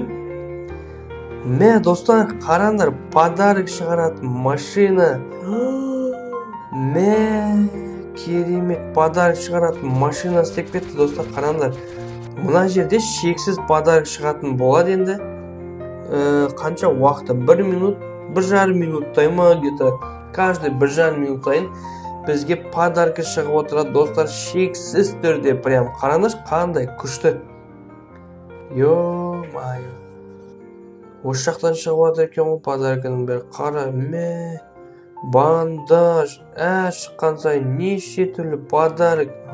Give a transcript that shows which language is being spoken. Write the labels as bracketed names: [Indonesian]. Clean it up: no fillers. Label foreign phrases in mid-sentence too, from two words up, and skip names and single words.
[Kazakh] Достар, қараңдар, подарок шығаратын машина. Керемет подарок шығаратын машина істеп кетті, достар, қараңдар. Мына жерде шексіз подарок шығатын болады енді. Қанша уақыты? 1 минут, 1,5 минуттай ма, [Russian] где-то каждый [Kazakh] 1,5 минуттайын бізге подарка шығып отырады, достар, шексіз түрде. Прям қараңдар, қандай күшті. [Russian] Ё-майо. [Kazakh] Осы жақтан шығып жатыр екен ғой подарканың бәрі. Қара, бандаж, шыққан сайын неше түрлі подарок.